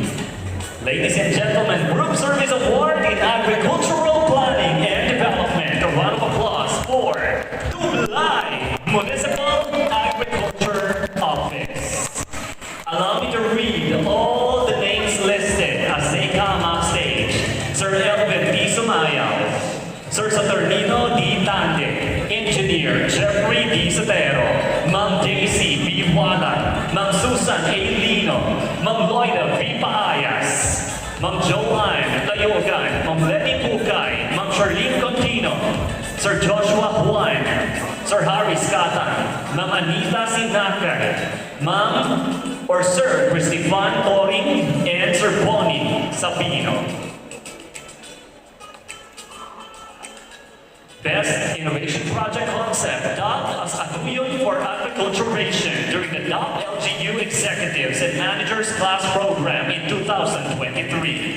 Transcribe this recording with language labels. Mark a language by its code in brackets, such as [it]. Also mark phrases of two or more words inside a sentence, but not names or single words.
[en] Ladies and gentlemen, Group Service Award in Agricultural Planning and Development. A round of applause for Tublay Municipal Agriculture Office. Allow me to read all the names listed as they come on stage. Sir Elvin D. Sumayaw, Sir Saturnino D. Tande, Engineer Jeffrey D. Sotero, Ma'am JC B. Walan, Ma'am Susan A. Lino, Ma'am Loida V. Paayas, Ma'am Joanne Tayogan, Ma'am Letty Pukay, Ma'am Charlene Contino, Sir Joshua Juan, Sir Harry Scatan, Ma'am Anita Sinacan, Ma'am or Sir Christophan Toring, and Sir Bonnie Sabino. Best Innovation Project Concept, dubbed as Agriculturist for Agriculturation during the LGU Executives and Managers Class Program in 2023.